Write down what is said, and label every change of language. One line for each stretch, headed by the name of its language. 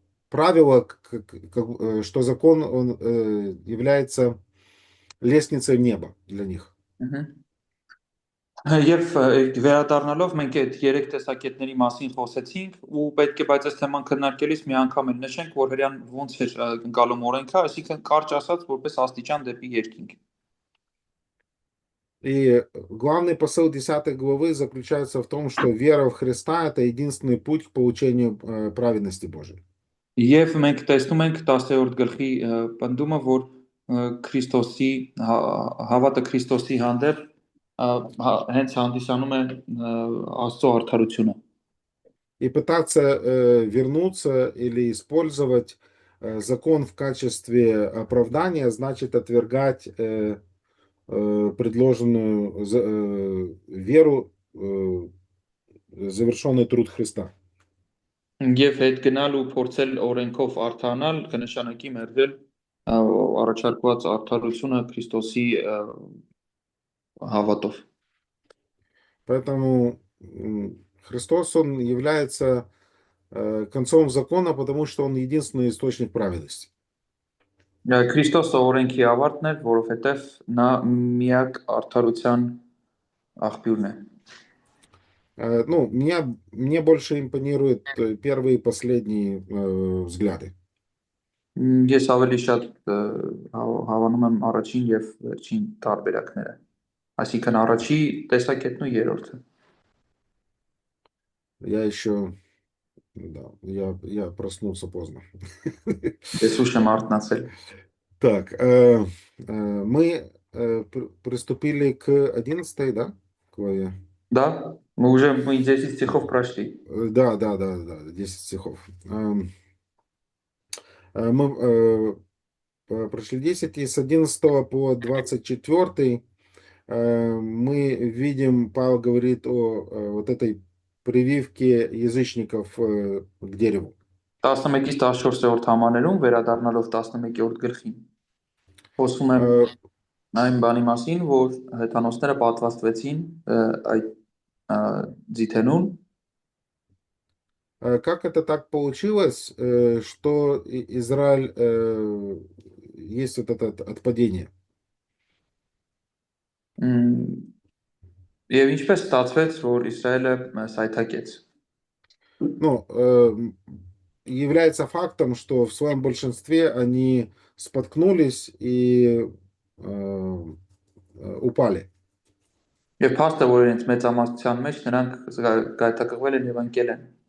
Russian: правила, что закон он является лестницей в небо для них.
Armenian: Եվ վերադառնալով մենք այդ 3 տեսակետների մասին խոսեցինք ու պետք է բայց այս թեման քննարկելիս մի անգամ էլ նշենք, որ հрьян ոնց էր ընկալում օրենքը, այսինքն կարճ ասած որպես աստիճան դեպի երկինք։
Russian: И главный посыл 10 главы заключается в том, что вера в Христа – это единственный путь к получению праведности Божией.
Armenian: Եվ մենք տեսնում ենք 10-րդ գլխի պնդումը, որ Քրիստոսի հավատը Քրիստոսի հանդեպ հենց հանդիսանում է Աստծո արդարությունը։
Russian: И пытаться вернуться или использовать закон в качестве оправдания значит отвергать предложенную веру, завершенный труд Христа.
Armenian: Եվ հետ գնալ ու փորձել օրենքով արդանալ, կնշանակի մերժել առաջարկված արդարությունը Քրիստոսի հավատով։
Russian: Поэтому Христос, он является концом закона, потому что он единственный источник праведности.
Armenian: Քրիստոսը օրենքի ավարտն էր, որովհետև նա միակ արդարության աղբյուրն է։
Russian: Ну, мне больше импонируют первые и последние взгляды.
Armenian: Ես ավելի շատ հավանում եմ առաջին եւ վերջին տարբերակները։ Այսինքն առաջի տեսակետն ու երրորդը։
Russian: Я еще, да, я проснулся поздно.
Armenian: Ես ուշ եմ արթնացել։
Russian: Так, мы приступили к 11, да, главе? Да, мы уже 10 стихов прошли. Да, 10 стихов. Мы прошли 10, и с 11 по 24 мы видим, Павел говорит о вот этой прививке язычников к дереву.
Armenian: 11-ից 14-րդ համարներում վերադառնալով 11-րդ գլխին խոսում եմ այն բանի մասին, որ հեթանոսները պատվաստվեցին այդ ձիթենուն։
Russian: Как это так получилось, что Израиль есть вот это отпадение?
Armenian: Եվ ինչպես ստացվեց, որ Իսրայելը սայթակեց։
Russian: Ну, является фактом, что в своем большинстве они споткнулись и упали.
Armenian: Եվ փաստը, որ իրենց մեծամասնության մեջ նրանք գայթակղվել են եւ ընկել են։